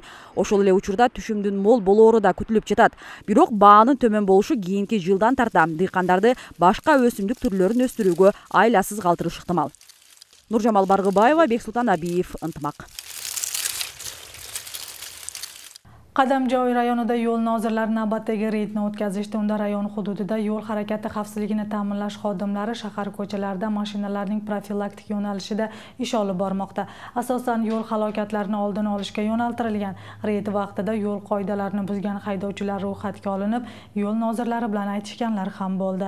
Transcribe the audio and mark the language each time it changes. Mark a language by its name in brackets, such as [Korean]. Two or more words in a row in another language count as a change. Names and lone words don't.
[Kyrgyz] Ошол эле учурда түшүмдүн мол болоору да күтүлүп жатат. Бирок баанын төмөн болушу кийинки жылдан тарта дыйкандарды башка өсүмдүк түрлөрүн өстүрүүгө айласыз калтырышы ыктымал. Нуржамал Баргыбаева, Бексултан Абиев, Ынтымак. [Uzbek] Qadamjoy rayonida yo'l nozirlari navbatdagi reydni o'tkazishdi. Unda rayon hududida yo'l harakati xavfsizligini ta'minlash xodimlari shahar ko'chalarida mashinalarning profilaktik yo'nalishida ish olib bormoqda. Asosan yo'l halokatlarini oldini olishga yo'naltirilgan. Reyd vaqtida yo'l qoidalarini buzgan haydovchilar ro'yxatga olinib, yo'l nozirlari bilan aytishganlar ham bo'ldi.